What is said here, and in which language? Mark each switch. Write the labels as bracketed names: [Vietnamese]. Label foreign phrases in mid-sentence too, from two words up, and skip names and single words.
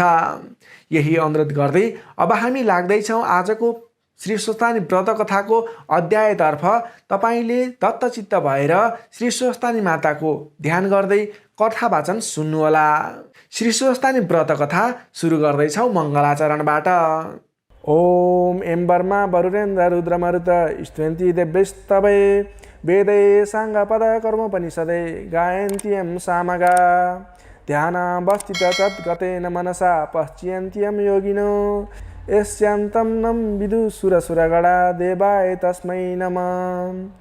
[Nepali] यही अनुरोध गर्दै अब हामी लाग्दैछौँ आजको श्री स्वस्तानी व्रत कथाको अध्यायतर्फ। तपाईँले दत्तचित्त भएर श्री स्वस्तानी माताको ध्यान गर्दै कथा वाचन सुन्नुहोला। श्री स्वस्तानी व्रत कथा सुरु गर्दैछौँ मङ्गलाचरणबाट। [Sanskrit] ओम एम वर्मा वरुणेन्द्र रुद्रमरुत स्तुवन्ति देव्यस्तवै वेदै साङ्गपद कर्मोपनिषदे गायन्त्यं सामगा ध्यानावस्थित तद्गतेन मनसा पश्यन्त्यं योगिनो यस्यान्तं नं विदुसुरसुरगणा देवाय तस्मै नमः।